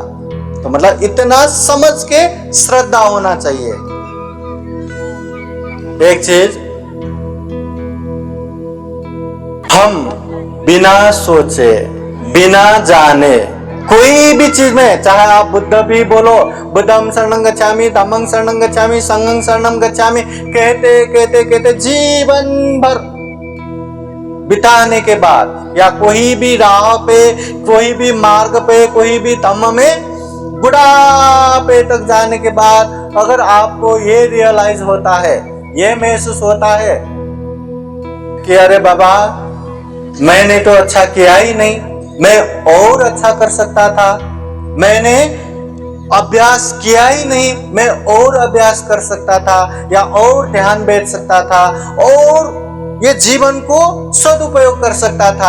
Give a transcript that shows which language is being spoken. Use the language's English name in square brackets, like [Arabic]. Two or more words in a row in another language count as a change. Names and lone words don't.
[Hindi] तो मतलब इतना समझ के श्रद्धा होना चाहिए। एक चीज, हम बिना सोचे, बिना जाने कोई भी चीज में, चाहे आप बुद्ध भी बोलो, [Pali] बुद्धं शरणं गच्छामि, धम्मं शरणं गच्छामि, संघं शरणं गच्छामि, [Hindi] कहते कहते कहते जीवन भर बिताने के बाद, या कोई भी राह पे, कोई भी मार्ग पे, कोई भी धम्म में बुढ़ापे तक जाने के बाद अगर आपको ये रियलाइज होता है, ये महसूस होता है कि अरे बाबा, मैंने तो अच्छा किया ही नहीं, मैं और अच्छा कर सकता था, मैंने अभ्यास किया ही नहीं, मैं और अभ्यास कर सकता था, या और ध्यान बैठ सकता था, और ये जीवन को सदुपयोग कर सकता था।